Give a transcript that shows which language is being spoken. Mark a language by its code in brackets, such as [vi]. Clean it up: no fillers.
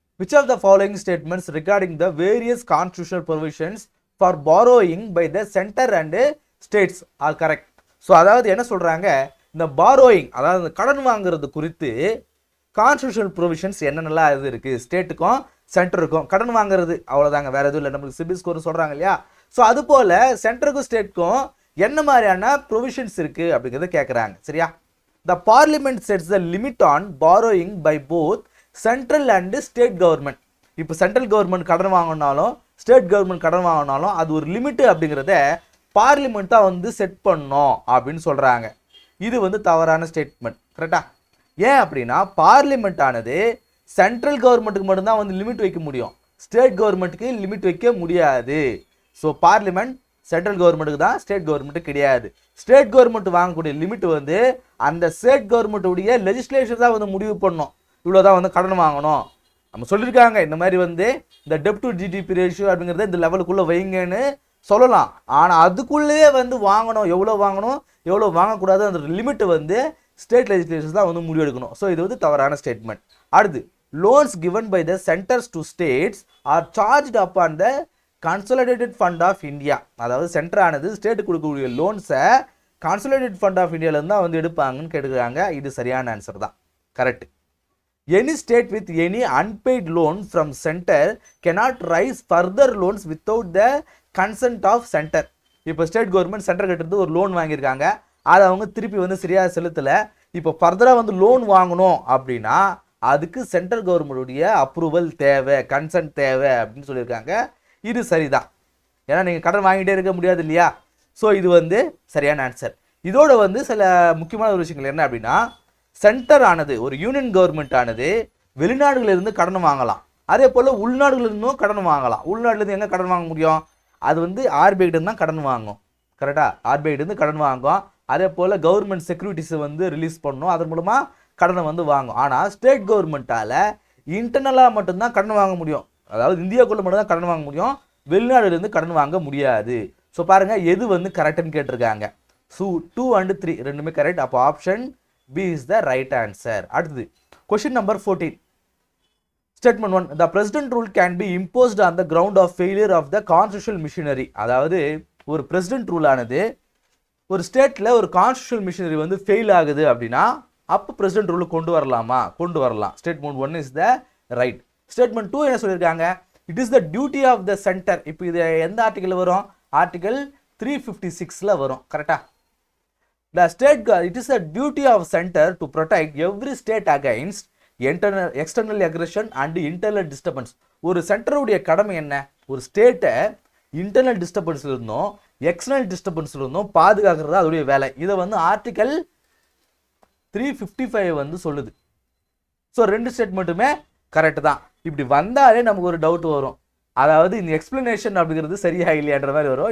[en] Which of the following statements regarding the various constitutional provisions for borrowing by the center and states are correct? [ta] So அதாவது என்ன சொல்கிறாங்க, இந்த borrowing அதாவது கடன் வாங்குறது குறித்து கான்ஸ்டியூஷனல் ப்ரொவிஷன்ஸ் என்னென்னலாம் இது இருக்குது, ஸ்டேட்டுக்கும் சென்டருக்கும் கடன் வாங்குறது, அவ்வளோதாங்க, வேறு எதுவும் இல்லை. நம்மளுக்கு சிபில் ஸ்கோர் சொல்கிறாங்க இல்லையா? ஸோ அது போல் சென்டருக்கும் ஸ்டேட்டுக்கும் என்ன மாதிரியான ப்ரொவிஷன்ஸ் இருக்குது அப்படிங்கிறத கேட்குறாங்க. சரியா? [en] The parliament sets the limit on borrowing by both central and state government. [ta] இப்போ சென்ட்ரல் கவர்மெண்ட் கடன் வாங்கினாலும் ஸ்டேட் கவர்மெண்ட் கடன் வாங்கினாலும் அது ஒரு லிமிட்டு அப்படிங்கிறத பார்லிமெண்ட் தான் வந்து செட் பண்ணோம் அப்படின்னு சொல்கிறாங்க. இது வந்து தவறான ஸ்டேட்மெண்ட். கரெக்டா? ஏன் அப்படின்னா பார்லிமெண்ட் ஆனது சென்ட்ரல் கவர்மெண்ட்டுக்கு மட்டும்தான் வந்து லிமிட் வைக்க முடியும், ஸ்டேட் கவர்மெண்ட்டுக்கு லிமிட் வைக்க முடியாது. ஸோ பார்லிமெண்ட் சென்ட்ரல் கவர்மெண்ட்டுக்கு தான், ஸ்டேட் கவர்மெண்ட்டுக்கு கிடையாது. ஸ்டேட் கவர்மெண்ட் வாங்கக்கூடிய லிமிட் வந்து அந்த ஸ்டேட் கவர்மெண்ட்டுடைய லெஜிஸ்லேஷன் தான் வந்து முடிவு பண்ணணும், இவ்வளோதான் வந்து கடன் வாங்கணும். நம்ம சொல்லியிருக்காங்க இந்த மாதிரி வந்து இந்த டெப்ட் டு ஜிடிபி ரேஷியோ அப்படிங்கிறத இந்த லெவலுக்குள்ளே வைங்கன்னு சொல்லலாம். ஆனால் அதுக்குள்ளேயே வந்து வாங்கணும், எவ்வளோ வாங்கணும் எவ்வளோ வாங்கக்கூடாது அந்த லிமிட் வந்து ஸ்டேட் லெஜிஸ்லேஷன் தான் வந்து முடிவெடுக்கணும். ஸோ இது வந்து தவறான ஸ்டேட்மெண்ட். அடுத்து [en] Loans given by the centres to states are charged upon the consolidated fund of India. [ta] அதாவது சென்டர் ஆனது ஸ்டேட்டு கொடுக்கக்கூடிய லோன்ஸை கன்சாலிடேட்டட் ஃபண்ட் ஆஃப் இந்தியாவிலேருந்து தான் வந்து எடுப்பாங்கன்னு கேட்டுக்கிறாங்க. இது சரியான ஆன்சர் தான், correct. [en] Any state with any unpaid loan from center cannot raise further loans without the consent of center. [ta] இப்போ ஸ்டேட் கவர்மெண்ட் சென்டர் கிட்ட இருந்து ஒரு லோன் வாங்கியிருக்காங்க, அதை அவங்க திருப்பி வந்து சரியாக செலுத்தலை. இப்போ ஃபர்தராக வந்து லோன் வாங்கணும் அப்படின்னா அதுக்கு சென்ட்ரல் கவர்மெண்ட்டுடைய அப்ரூவல் தேவை, கன்சென்ட் தேவை அப்படின்னு சொல்லியிருக்காங்க. இது சரிதான், ஏன்னா நீங்கள் கடன் வாங்கிட்டே இருக்க முடியாது இல்லையா? ஸோ இது வந்து சரியான ஆன்சர். இதோட வந்து சில முக்கியமான ஒரு விஷயங்கள் என்ன அப்படின்னா, சென்டர் ஆனது ஒரு யூனியன் கவர்மெண்ட் ஆனது வெளிநாடுகளிலிருந்து கடன் வாங்கலாம், அதே போல் உள்நாடுகளிலிருந்தும் கடன் வாங்கலாம். உள்நாட்டிலேருந்து எங்கே கடன் வாங்க முடியும்? அது வந்து ஆர்பிஐ தான் கடன் வாங்கும். கரெக்டாக? ஆர்பிஐ கடன் வாங்கும். அதே போல் கவர்மெண்ட் செக்யூரிட்டிஸை வந்து ரிலீஸ் பண்ணணும், அதன் மூலமாக கடனை வந்து வாங்கும். ஆனால் ஸ்டேட் கவர்மெண்ட்டால் இன்டர்னலாக மட்டும்தான் கடன் வாங்க முடியும், அதாவது இந்தியாவுக்குள்ளே மட்டும்தான் கடன் வாங்க முடியும், வெளிநாடுலேருந்து கடன் வாங்க முடியாது. ஸோ பாருங்கள் எது வந்து கரெக்டுன்னு கேட்டிருக்காங்க. ஸோ 2 and 3 ரெண்டுமே கரெக்ட். அப்போ option [en] B is the right answer. [ta] அடுத்தது [en] question number 14. Statement 1. The president rule can be imposed on the ground of failure of the constitutional machinery. [ta] அதாவது ஒரு பிரசிடென்ட் ரூல் ஆனது ஒரு ஸ்டேட்டில் ஒரு கான்ஸ்டியூஷனல் மிஷினரி வந்து ஃபெயில் ஆகுது அப்படின்னா அப்போ பிரசிடென்ட் ரூல் கொண்டு வரலாமா? கொண்டு வரலாம். [en] Statement 1 is the right. [ta] Statement 2 என்ன சொல்லியிருக்காங்க? [en] It is the duty of the centre. [ta] இப்போ இது எந்த ஆர்டிக்கல் வரும்? ஆர்டிகல் 356 வரும். கரெக்டா? [en] The state, it is the duty of center to protect every state against external aggression and internal disturbance. [ta] ஒரு சென்டருடைய கடமை என்ன? ஒரு ஸ்டேட்டை இன்டர்னல் டிஸ்டர்பன்ஸ்ல இருந்தும் எக்ஸ்டர்னல் டிஸ்டர்பன்ஸ்ல இருந்தும் பாதுகாக்கிறது அதோடைய வேலை. இதை வந்து ஆர்டிகல் 355 வந்து சொல்லுது. ஸோ ரெண்டு ஸ்டேட்மெண்ட்டுமே கரெக்ட் தான். இப்படி வந்தாலே நமக்கு ஒரு டவுட் வரும், அதாவது இந்த எக்ஸ்பிளனேஷன் அப்படிங்கிறது சரியா இல்லையான்ற மாதிரி வரும்.